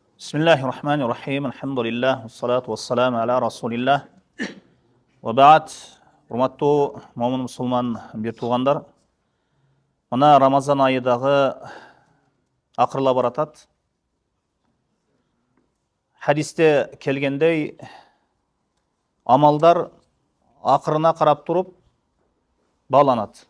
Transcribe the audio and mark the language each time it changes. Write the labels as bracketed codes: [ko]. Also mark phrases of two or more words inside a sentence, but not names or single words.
[ar] بسم الله الرحمن الرحيم. الحمد لله. والصلاة والسلام على رسول الله. وبعد. [ky] Урматтуу момун мусулман бир туугандар. Мына Рамазан айыдагы акырыла баратат. Хадисте келгендей амалдар акырына карап туруп бааланат.